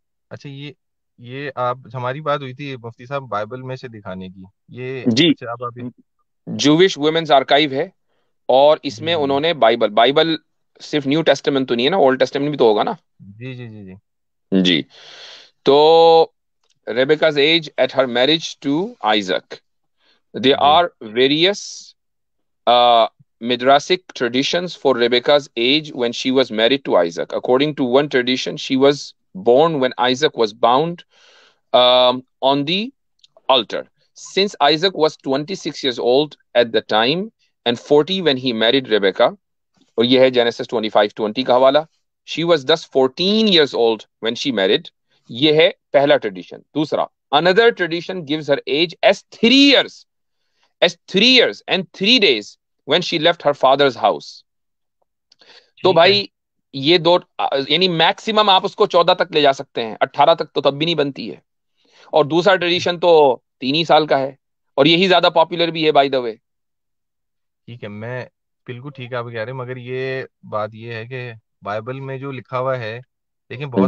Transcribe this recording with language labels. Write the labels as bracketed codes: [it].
[ur] اچھا یہ آپ ہماری بات ہوئی تھی مفتی صاحب بائبل میں سے دکھانے کی، یہ جی، اچھا آپ ابھی. جوش ویمنز آرکائیو ہے، اور اس جی میں جی انہوں نے بائبل صرف نیو ٹیسٹمنٹ تو نہیں ہے نا، اولڈ ٹیسٹمنٹ بھی تو ہوگا نا. جی جی جی جی جی. تو [en] Rebecca's age at her marriage to Isaac. There [ur] جی [en] are various Midrashic traditions for Rebekah's age when she was married to Isaac. According to one tradition, she was born when Isaac was bound on the altar. Since Isaac was 26 years old at the time and 40 when he married Rebekah, [ur] اور یہ ہے [en] Genesis 25:20 [ur] کا حوالہ. [en] She was thus 14 years old when she married. [ur] یہ ہے پہلا tradition. دوسرا, [en] another tradition gives her age as 3 years and 3 days when she left her father's house. [ur] تو ٹھیک ہے. بھائی یہ دو، یعنی میکسیمم آپ اس کو 14 تک لے جا سکتے ہیں، 18 تک تو تب بھی نہیں بنتی ہے. اور دوسرا ٹریڈیشن تو 3 ہی سال کا ہے، اور یہی زیادہ پاپولر بھی ہے بائی دا وے. ٹھیک ہے، میں بالکل ٹھیک ہے آپ کہہ رہے ہیں، مگر یہ بات یہ ہے کہ بائبل میں جو لکھا ہوا ہے، لیکن بہت